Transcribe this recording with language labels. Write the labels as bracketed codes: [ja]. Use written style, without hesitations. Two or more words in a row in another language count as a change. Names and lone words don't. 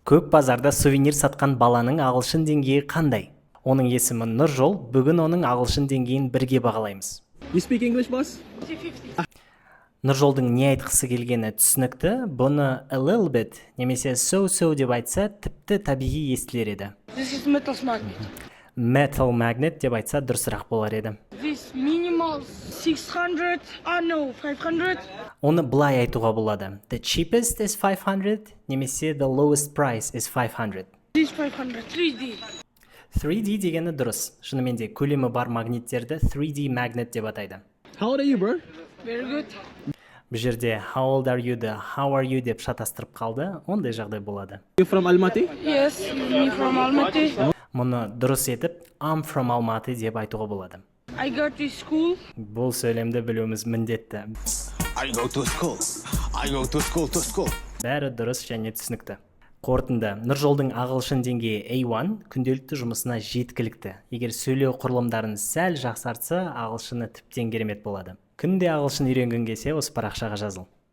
[kk] Көк базарда сувенир сатқан баланың ағылшын деңгейі қандай? Оның есімі Нұржол, бүгін оның ағылшын деңгейін бірге бағалаймыз. [en] You speak English, boss? [kk] Нұржолдың не айтқысы келгені түсінікті, бұны [en] a little bit [kk] немесе so деп айтса, тіпті табиғи естілер еді. [en] This is metal magnet. Metal magnet [kk] деп айтса дұрысырақ болар еді. [en] This minimal 600, no, 500. [kk] Оны былай айтуға болады. [en] The cheapest is 500 немесе the lowest price is 500. This 500, 3D. [kk] 3D дегені дұрыс. Шынымен де көлемі бар магниттерді [en] 3D magnet [kk] деп атайды. [en] How old are you, bro? Very good. [kk] Бұл жерде [en] how old are you- [kk] ды [en] how are you [kk] деп шатастырып қалды, ондай жағдай болады. [en] You from Almaty? Yes, me from Almaty. [kk] Мұны дұрыс етіп [en] I'm from Almaty [kk] деп айтуға болады. [en] I go to school. [kk] Бұл сөйлемді білуіміз міндетті. [en] I go to school. I go to school. [kk] Бәрі дұрыс және түсінікті. Қорытынды, Нұржолдың ағылшын деңгейі A1 күнделікті жұмысына жеткілікті. Егер сөйлеу құрылымдарын сәл жақсартса, ағылшыны тіптен керемет болады. Күнде ағылшын үйренгің келсе, осы парақшаға жазыл.